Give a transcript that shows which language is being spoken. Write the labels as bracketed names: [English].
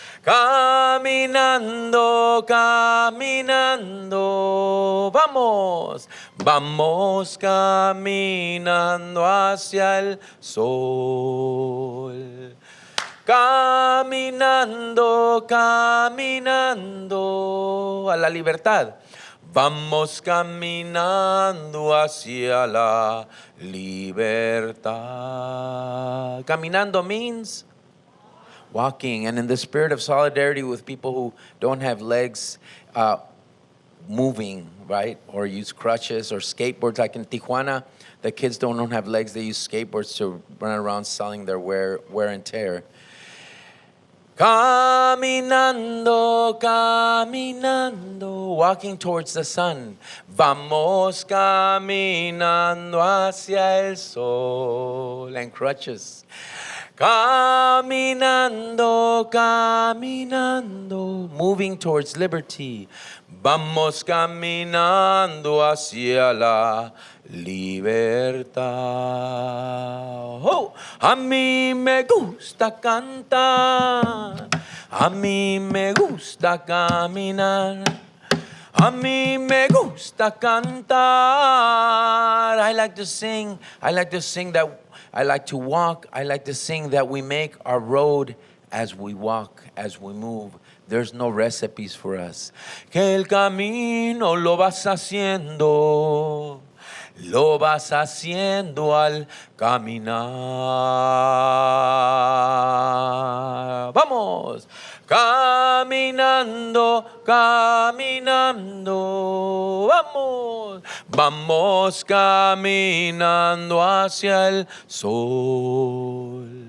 [Spanish] Caminando, caminando, vamos, vamos caminando hacia el sol. Caminando, caminando a la libertad. Vamos caminando hacia la libertad. [English] Caminando means walking, and in the spirit of solidarity with people who don't have legs, moving, right? Or use crutches or skateboards. Like in Tijuana, the kids don't have legs, they use skateboards to run around selling their wear and tear. [Spanish] Caminando, caminando, [English] walking towards the sun. [Spanish] Vamos caminando hacia el sol. [English] And crutches. [Spanish] Caminando, caminando, [English] moving towards liberty. [Spanish] Vamos caminando hacia la libertad. Oh, a mí me gusta cantar, a mí me gusta caminar, a mí me gusta cantar. [English] I like to sing that. I like to walk. I like to sing that we make our road as we walk, as we move. There's no recipes for us. [Spanish] Que el camino lo vas haciendo al caminar. Vamos. Caminando, caminando, vamos, vamos caminando hacia el sol.